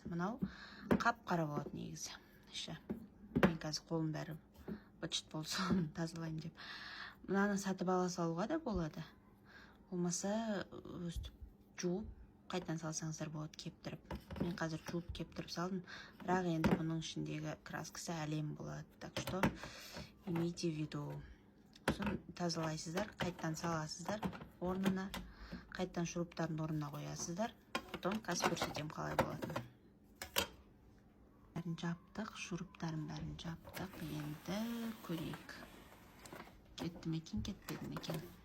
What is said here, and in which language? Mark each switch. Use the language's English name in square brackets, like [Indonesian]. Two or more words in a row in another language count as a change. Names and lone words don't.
[Kazakh] Мынау қап-қара болады негізі. Мен қазір қолым бәрі быт-шыт болса тазалайын деп. Мынаны сатып ала салуға да болады. Болмаса өстіп жуып қайтадан салсаңыздар болады, кептіріп. Мен қазір жуып кептіріп салдым, бірақ енді бұның ішіндегі краскасы әлем болады. [Russian] Так что имейте в виду. [Kazakh] Сосын тазалайсыздар, қайтадан саласыздар орнына, қайтадан шуруптардың орнына қоясыздар. Потом қазір көрсетем қалай болатынын. Бәрін жаптық, шуруптарын бәрін жаптық. Енді көрейік. Кетті ме екен, кетпеді ме екен?